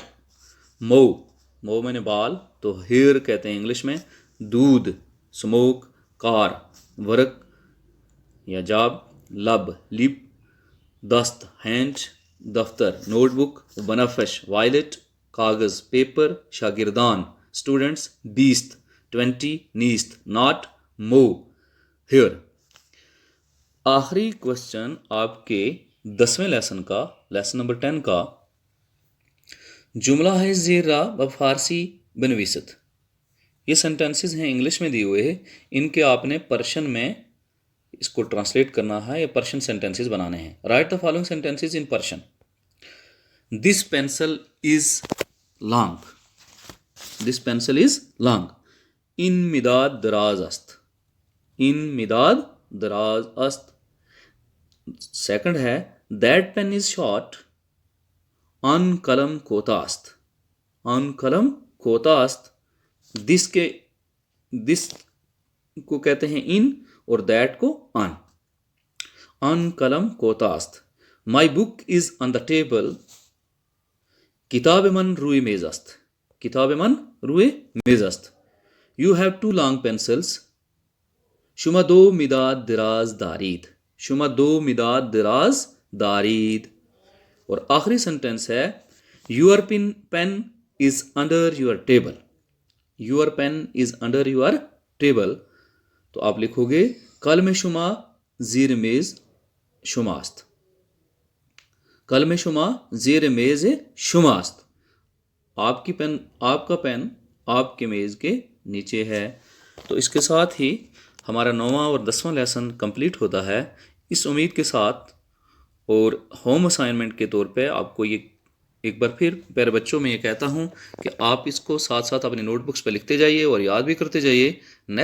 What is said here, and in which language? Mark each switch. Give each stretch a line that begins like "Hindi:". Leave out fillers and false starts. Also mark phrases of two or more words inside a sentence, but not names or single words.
Persian: مو مو
Urdu: میں نے بال تو ہیئر کہتے ہیں انگلش میں.
Persian: دودھ سموک. کار ورک یا جاب. لب لپ. دست ہینڈ. دفتر نوٹ بک. بنفش وائلٹ. کاغذ پیپر. شاگردان اسٹوڈنٹس. بیست 20. نیست ناٹ. مو ہیئر.
Urdu: آخری کوشچن آپ کے 10ویں لیسن کا,
English: lesson number
Urdu: 10 کا, جملہ ہے
Persian: زیر را و فارسی بنویست.
Urdu: یہ سینٹینسز ہیں انگلش میں دیے ہوئے ہیں, ان کے آپ نے پرشن میں اس کو ٹرانسلیٹ کرنا ہے یا
English: Persian sentences
Urdu: بنانے ہیں.
English: Write the following sentences in Persian. This pencil is long. This pencil is long.
Persian: ان مداد دراز است. ان مداد دراز است.
English: سیکنڈ ہے that pen is short.
Persian: ان قلم کوتا است. ان قلم کوتا است.
Urdu: دس کو کہتے ہیں ان اور دیٹ کو ان.
Persian: ان قلم کوتا است.
English: My book is on the table.
Persian: کتاب من روی میز است. کتاب من روی میز است.
English: You have 2 long pencils.
Persian: شما 2 مداد دراز دارید. شما 2 مداد دراز دارید.
Urdu: اور آخری سینٹینس ہے
English: your pen is under your table. your pen is under your table.
Urdu: تو آپ لکھو گے
Persian: قلم شما زیر میز شماست. قلم شما زیر میز شماست.
Urdu: آپ کا پین آپ کے میز کے نیچے ہے. تو اس کے ساتھ ہی ہمارا 9واں اور 10واں لیسن کمپلیٹ ہوتا ہے. اس امید کے ساتھ اور
English: home assignment
Urdu: کے طور پہ آپ کو یہ ایک بار پھر پیارے بچوں میں یہ کہتا ہوں کہ آپ اس کو ساتھ ساتھ اپنے
English: note books
Urdu: پہ لکھتے جائیے اور یاد بھی کرتے جائیے.